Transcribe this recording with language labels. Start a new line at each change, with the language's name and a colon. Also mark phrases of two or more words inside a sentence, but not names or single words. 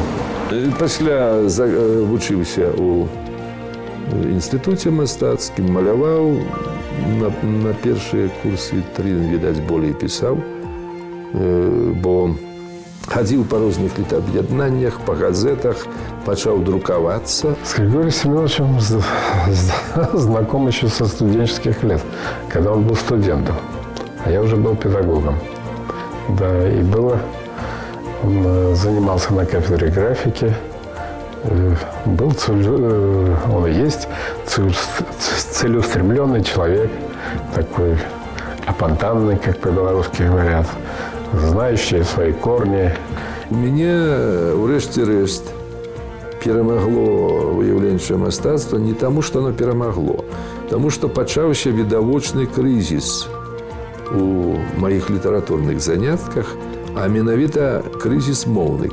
Belarusian: Пасля вучыўся у інстытуце мастацкім, маляваў, на першыя курсы 3, відаць, болей пісаў, бо хадзіў па розных літаб'яднаннях, па газетах, пачаў друкавацца.
Russian: С Григорием Семеновичем знаком еще со студенческих лет, когда он был студентом, а я уже был педагогом. Да, и он занимался на кафедре графики, он и есть целеустремленный человек, такой апантанный, как по-белорусски говорят, знающий свои корни.
Belarusian: Мяне, урэшце-рэшт, перамагло выяўленчае мастацтва не таму, што оно перамагло, таму што пачаўся відавочны крызіс у маіх літаратурных занятках, а менавіта крызіс моўны.